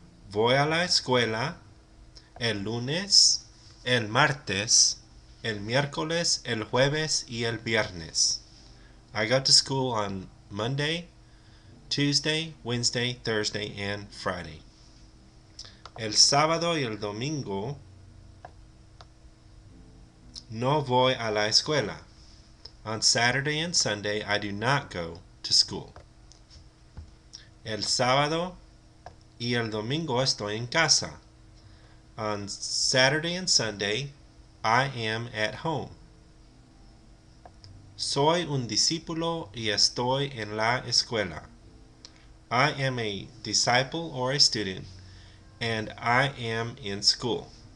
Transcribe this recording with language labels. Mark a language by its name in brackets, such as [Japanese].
[Spanish] Voy a la escuela el lunes, el martes, el miércoles, el jueves y el viernes. [English] I go to school on Monday, Tuesday, Wednesday, Thursday, and Friday. [Spanish] El sábado y el domingo no voy a la escuela. [English] On Saturday and Sunday, I do not go to school. [Spanish] El sábado y el domingo estoy en casa. [English] On Saturday and Sunday, I am at home. [Spanish] Soy un discípulo y estoy en la escuela. [English] I am a disciple or a student, and I am in school.